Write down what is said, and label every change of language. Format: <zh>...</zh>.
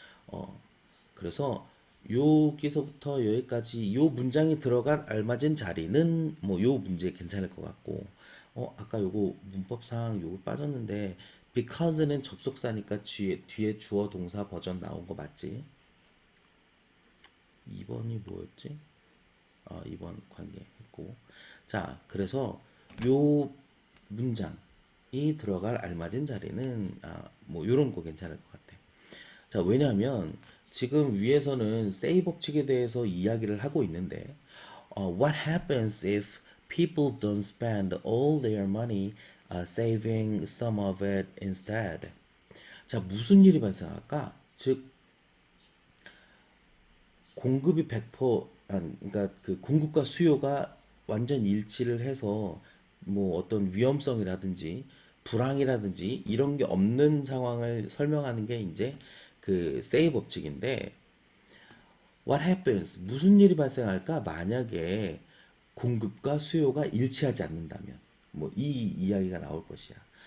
<ko>어, 그래서 여기서부터 여기까지 요 문장이 들어간 알맞은 자리는 뭐 요 문제 괜찮을 것 같고, 아까 요거 문법상 요거 빠졌는데 because는 접속사니까 뒤에 주어 동사 버전 나온 거 맞지? 2번이 뭐였지? 2번 관계 했고. 자, 그래서 요 문장이 들어갈 알맞은 자리는 뭐 요런 거 괜찮을 것 같아. 자, 왜냐하면 지금 위에서는 세이 법칙에 대해서 이야기를 하고 있는데</ko> <en>what happens if people don't spend all their money saving some of it instead?</en> <ko>자, 무슨 일이 발생할까? 즉 공급이 100% 그러니까 그 공급과 수요가 완전 일치를 해서 뭐 어떤 위험성이라든지 불황이라든지 이런 게 없는 상황을 설명하는 게 이제 그 세이 법칙인데</ko> <en>what happens</en> <ko>무슨 일이 발생할까 만약에 공급과 수요가 일치하지 않는다면 뭐 이 이야기가 나올 것이야.</ko>